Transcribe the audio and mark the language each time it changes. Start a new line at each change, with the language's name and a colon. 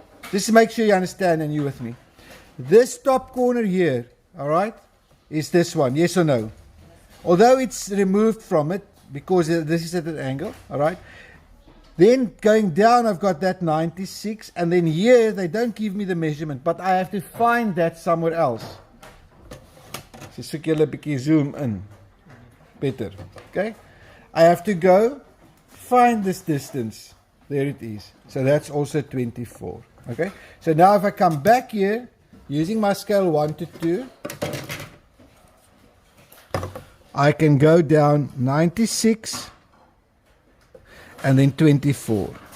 English: Just to make sure you understand and you with me. This top corner here, all right, is this one. Yes or no? Although it's removed from it because this is at an angle, all right. Then going down, I've got that 96, and then here they don't give me the measurement, but I have to find that somewhere else.
Afrikaans: So soek julle 'n bietjie zoom in.
English: Better. Okay? I have to go find this distance. There it is. So that's also 24. Okay? So now if I come back here using my scale 1 to 2, I can go down 96 and then 24.